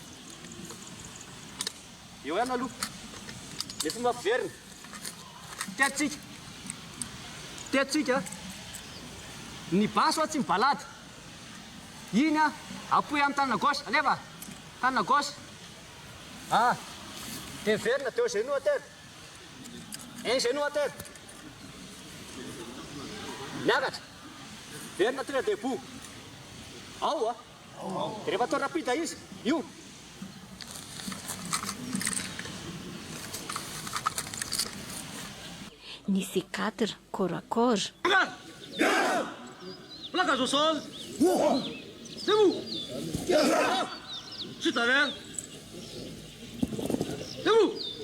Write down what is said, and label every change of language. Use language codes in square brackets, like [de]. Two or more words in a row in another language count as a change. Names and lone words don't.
[mg] Eo ihany aloha. Ny fomba fiverina. Tiatsika. Ny baso tsy mibalady. Iny apoy amin'ny tanana gauche. Alefa, tanana gauche. Dia miverina [fr] deux genoux à terre. Un genou à terre. [mg] Miakatra. Verina tonga debout. Ao. Dia rehefa atao rapide izy. Io. [fr] Ny C4 corps à corps. Placage au sol. C'est vous. Chute à l'air. C'est vous.